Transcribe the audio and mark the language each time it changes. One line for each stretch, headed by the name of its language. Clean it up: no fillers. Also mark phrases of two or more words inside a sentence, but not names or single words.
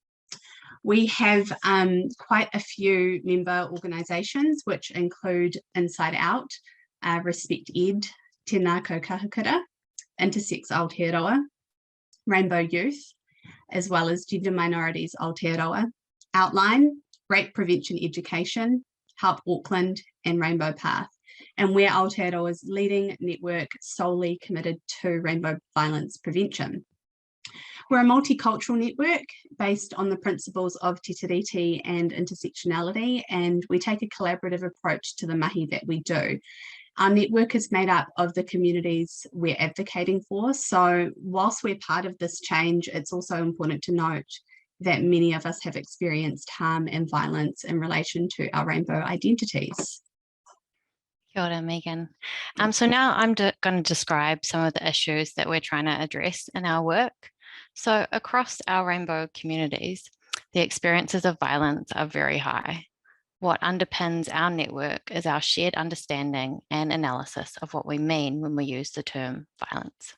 English: We have quite a few member organisations, which include Inside Out, Respect Ed, Tēnā Kahukura, Intersex Aotearoa, Rainbow Youth, as well as Gender Minorities Aotearoa, Outline, Rape Prevention Education, Help Auckland, and Rainbow Path. And we're Aotearoa's leading network solely committed to rainbow violence prevention. We're a multicultural network based on the principles of
Māori: te tiriti
English: and intersectionality, and we take a collaborative approach to the mahi that we do. Our network is made up of the communities we're advocating for, so whilst we're part of this change, it's also important to note that many of us have experienced harm and violence in relation to our rainbow identities.
Māori: Kia ora, Megan.
English: So now I'm going to describe some of the issues that we're trying to address in our work. So across our rainbow communities, the experiences of violence are very high. What underpins our network is our shared understanding and analysis of what we mean when we use the term violence.